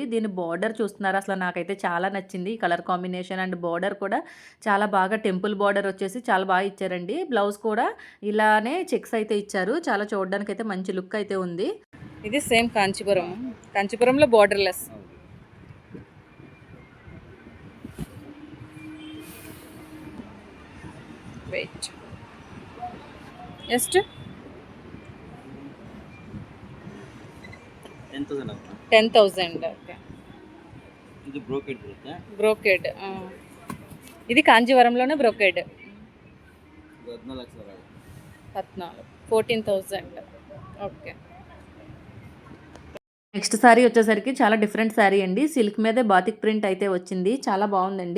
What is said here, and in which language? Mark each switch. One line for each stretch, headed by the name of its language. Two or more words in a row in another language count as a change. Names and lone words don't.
Telugu: దీని బార్డర్ చూస్తున్నారు, అసలు నాకైతే చాలా నచ్చింది. ఈ
English: color combination and border
Telugu: కూడా చాలా బాగా
English: temple border
Telugu: వచ్చేసి చాలా బాగా ఇచ్చారండి. బ్లౌజ్ కూడా ఇలానే చెక్స్ అయితే ఇచ్చారు, చాలా చూడడానికి అయితే మంచి లుక్ అయితే ఉంది. ఇది సేమ్ కాంచీపురం, కాంచీపురంలో బార్డర్లెస్.
Kannada: వెయిట్ ಎಷ್ಟು 10,000. ఓకే, ಇದು ಬ್ರೋಕೆಡ್ ಬರುತ್ತೆ.
Telugu: బ్రోకెడ్. ఇది కాంజీవరంలోనే బ్రోకెడ్. 14,000. ఓకే.
English: next saree
Telugu: వచ్చేసరికి చాలా
English: different saree
Telugu: అండి. సిల్క్ మీదే
English: batik print
Telugu: అయితే వచ్చింది, చాలా బాగుందండి.